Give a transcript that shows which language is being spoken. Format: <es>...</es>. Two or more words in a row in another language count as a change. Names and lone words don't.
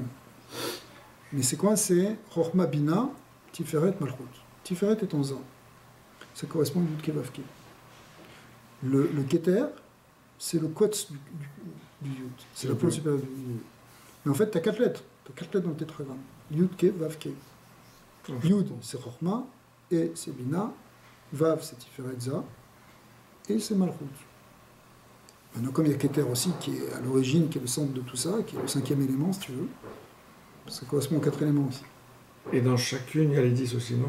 <fr>Mais c'est quoi? C'est Chochma, Bina, Tiferet, Malchut. Tiferet est en Za. Ça correspond au Yud-Ke Vav-Ke. Le Keter, c'est le Kotz du Yud. C'est la pointe supérieure du Yud. Mais en fait, tu as 4 lettres. Tu as 4 lettres dans le tétragramme. Yud-Ke, Vav-Ke. Yud, c'est Chochma, et c'est Bina. Vav, c'est Tiferet, Za, et c'est Malchut. Maintenant, comme il y a Keter aussi, qui est à l'origine, qui est le centre de tout ça, qui est le 5e élément, si tu veux, ça correspond aux 4 éléments aussi. Et dans chacune, il y a les 10 aussi, non?</fr>